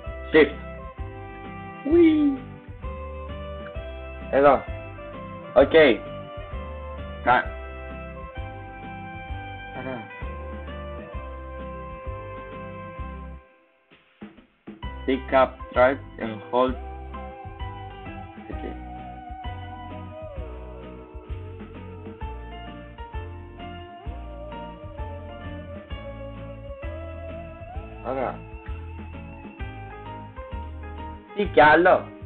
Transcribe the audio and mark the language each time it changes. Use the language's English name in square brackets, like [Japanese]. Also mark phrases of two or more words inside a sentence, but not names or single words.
[English] Shift. [Greek] Ουί. Εδώ. Οκ. Ωραία. [English] Pick up track and hold. [Greek] Okay. Ωραία. Τι κι άλλο?